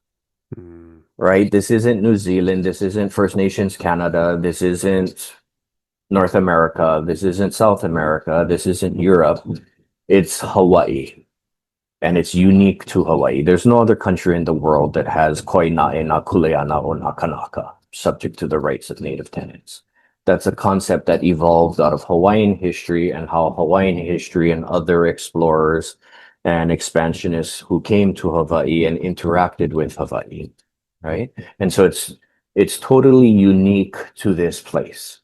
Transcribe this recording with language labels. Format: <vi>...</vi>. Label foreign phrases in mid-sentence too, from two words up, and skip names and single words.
<en>Mm. right? This isn't New Zealand, this isn't First Nations Canada, this isn't North America, this isn't South America, this isn't Europe. It's Hawaii. And it's unique to Hawaii. There's no other country in the world that has</en> <haw>koinae na kuleana o na kanaka,</haw> <en>subject to the rights of native tenants. That's a concept that evolved out of Hawaiian history and how Hawaiian history and other explorers and expansionists who came to Hawaii and interacted with Hawaii, right? And so it's totally unique to this place.</en>